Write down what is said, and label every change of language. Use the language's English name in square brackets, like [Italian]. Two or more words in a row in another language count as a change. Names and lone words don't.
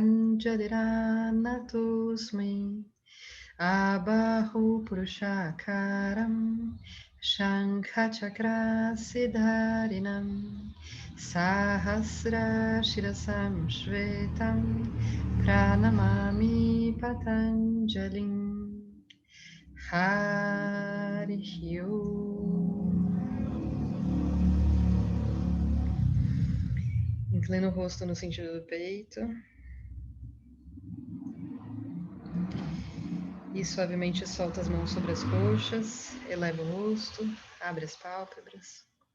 [Sanskrit] प्राञ्जलिरानतोऽस्मि आबाहु पुरुषाकारं शङ्ख सिद्धारिणं सहस्र शिरसं श्वेतं प्रणमामि पतञ्जलिं हरि ॐ. [Portuguese] Inclina o rosto no sentido do peito. E suavemente solta as mãos sobre as coxas, eleva o rosto, abre as pálpebras.